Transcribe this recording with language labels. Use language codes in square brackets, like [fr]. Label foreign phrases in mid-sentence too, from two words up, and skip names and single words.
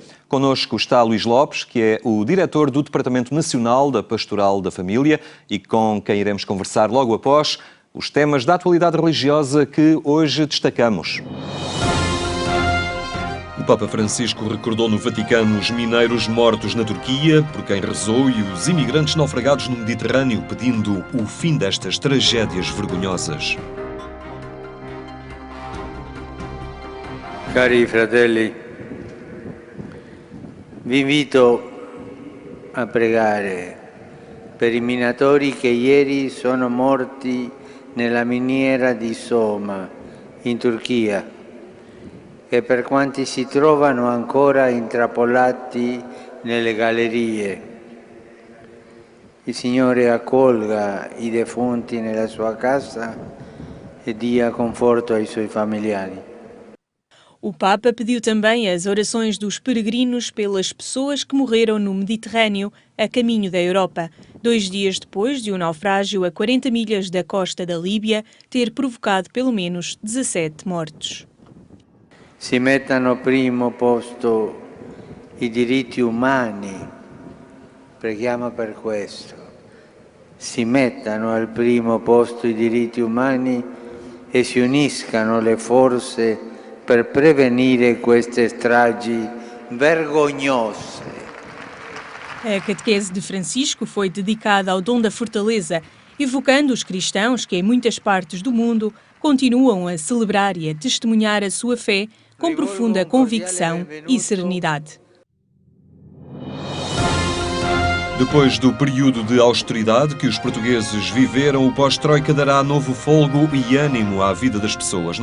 [pt] Connosco está Luís Lopes, que é o diretor do Departamento Nacional da Pastoral da Família e com quem iremos conversar logo após os temas da atualidade religiosa que hoje destacamos. O Papa Francisco recordou no Vaticano os mineiros mortos na Turquia, por quem rezou, e os imigrantes naufragados no Mediterrâneo, pedindo o fim destas tragédias vergonhosas. [it] Cari fratelli, vi invito a pregare per i minatori che ieri sono morti nella miniera di Soma, in Turchia, e per quanti si trovano ancora intrappolati nelle gallerie. Il Signore accolga i defunti nella sua casa e dia conforto ai suoi familiari. [pt] O Papa pediu também as orações dos peregrinos pelas pessoas que morreram no Mediterrâneo a caminho da Europa, 2 dias depois de um naufrágio a 40 milhas da costa da Líbia ter provocado pelo menos 17 mortos. [it] Si mettano al primo posto i diritti umani, preghiamo per questo. Si mettano al primo posto i diritti umani e si uniscano le forze per prevenire queste stragi vergognose. [pt] A catequese de Francisco foi dedicada ao dom da fortaleza, evocando os cristãos que em muitas partes do mundo continuam a celebrar e a testemunhar a sua fé com profunda convicção e serenidade. Depois do período de austeridade que os portugueses viveram, o pós-Troika dará novo fôlego e ânimo à vida das pessoas.